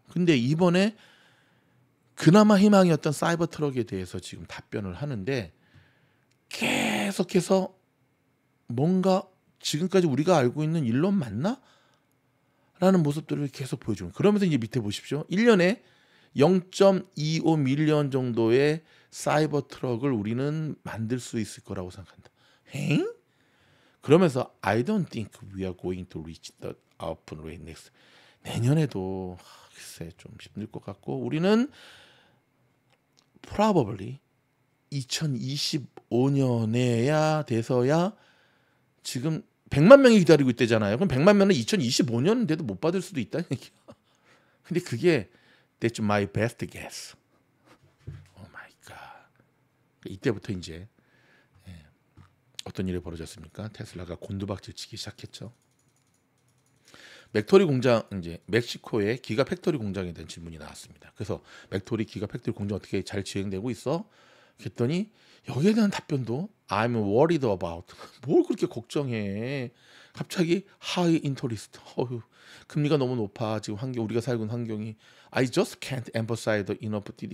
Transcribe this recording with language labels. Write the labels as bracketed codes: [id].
[ko] 근데 이번에 그나마 희망이었던 사이버 트럭에 대해서 지금 답변을 하는데 계속해서 뭔가 지금까지 우리가 알고 있는 일론 맞나? 라는 모습들을 계속 보여주는. 그러면서 이제 밑에 보십시오. 1년에 0.25 밀리언 정도의 사이버 트럭을 우리는 만들 수 있을 거라고 생각한다. 엥? [en] 그러면서 I don't think we are going to reach the output rate next. [ko] 내년에도 글쎄 좀 힘들 것 같고 우리는 probably 2025년에야 돼서야 지금 100만 명이 기다리고 있대잖아요. 그럼 100만 명은 2025년인데도 못 받을 수도 있다는 얘기야. [en] 근데 그게 That's my best guess. Oh my god. [ko] 이때부터 이제 어떤 일이 벌어졌습니까? 테슬라가 곤두박질 치기 시작했죠. 맥토리 공장 이제 멕시코의 기가 팩토리 공장에 대한 질문이 나왔습니다. 그래서 맥토리 기가 팩토리 공장 어떻게 잘 진행되고 있어? 그랬더니 여기에 대한 답변도 I'm worried about. 뭘 그렇게 걱정해? [en] 갑자기 high interest. [ko] 금리가 너무 높아. 지금 환경 우리가 살고 있는 환경이 I just can't emphasize enough.